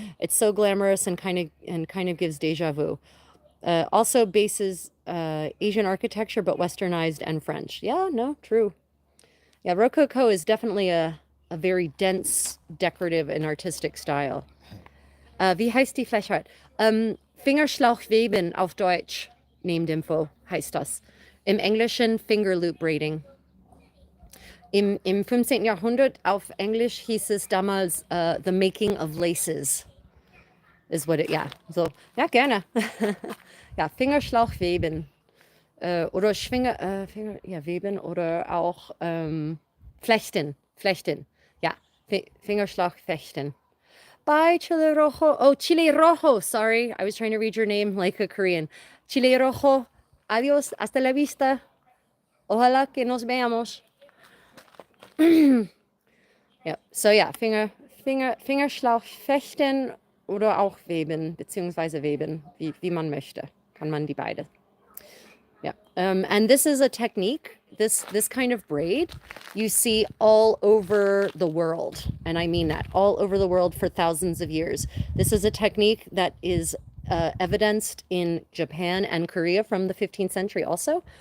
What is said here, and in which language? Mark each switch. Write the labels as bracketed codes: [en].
[en] It's so glamorous and kind of gives deja vu. Also bases Asian architecture but westernized and French. Yeah, no, true. Yeah, Rococo is definitely a very dense, decorative, and artistic style. [de] Wie heißt die Fläche? Fingerschlauchweben auf Deutsch. Name-Info heißt das. Im Englischen Fingerloop Braiding. Im 15. Jahrhundert auf Englisch hieß es damals The Making of Laces. [en] Is what it, [de] ja. So, ja, gerne. Ja, Fingerschlauchweben. Oder ja, Weben oder auch Flechten. Flechten. Ja, Fingerschlauchflechten. [en] Bye, Chile Rojo. Oh, Chile Rojo. Sorry, I was trying to read your name like a Korean. [es] Chile Rojo. Adiós. Hasta la vista. Ojalá que nos veamos. [de] Ja, so ja, Fingerschlauch fechten oder auch weben, beziehungsweise weben, wie man möchte. Kann man die beide. [en] Yeah. And this is a technique, this kind of braid you see all over the world. And I mean that, all over the world for thousands of years. This is a technique that is evidenced in Japan and Korea from the 15th century also.